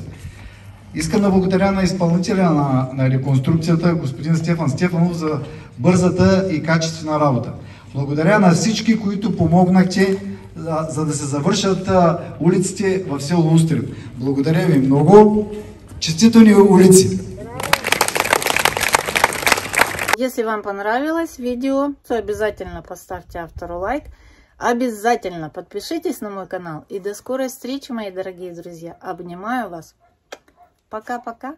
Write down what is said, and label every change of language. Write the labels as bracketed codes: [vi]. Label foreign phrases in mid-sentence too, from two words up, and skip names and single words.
[bg] Искам да благодаря на изпълнителя на реконструкцията, господин Стефан Стефанов, за бързата и качествена работа. Благодаря на всички, които помогнахте, за да се завършат улиците в село Устрем. Благодаря ви много. Честито ни улици! [ru] Если вам понравилось видео, то обязательно поставьте автору лайк. Обязательно подпишитесь на мой канал. И до скорой встречи, мои дорогие друзья. Обнимаю вас. Пока-пока.